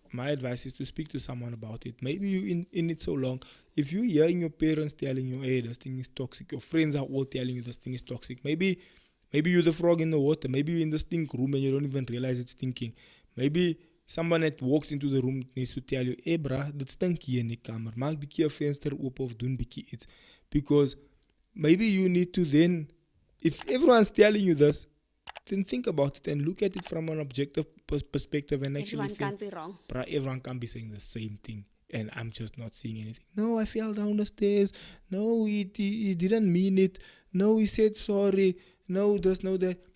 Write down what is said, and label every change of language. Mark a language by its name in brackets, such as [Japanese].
[English] My advice is to speak to someone about it. Maybe you're in it so long. If you're hearing your parents telling you, hey, this thing is toxic, your friends are all telling you this thing is toxic, maybe Maybe you're the frog in the water. Maybe you're in the stink room and you don't even realize it's stinking. Maybe someone that walks into the room needs to tell you, hey bruh, [Afrikaans] dit stink hier in die kamer. Maak bietjie 'n venster oop of doen bietjie iets. [English] Because maybe you need to then, if everyone's telling you this, then think about it and look at it from an objective perspective and actually Everyone can't be wrong. Bruh, everyone can't be saying the same thing and I'm just not seeing anything. No, I fell down the stairs. No, he didn't mean it. No, he said sorry. No, this, no, that.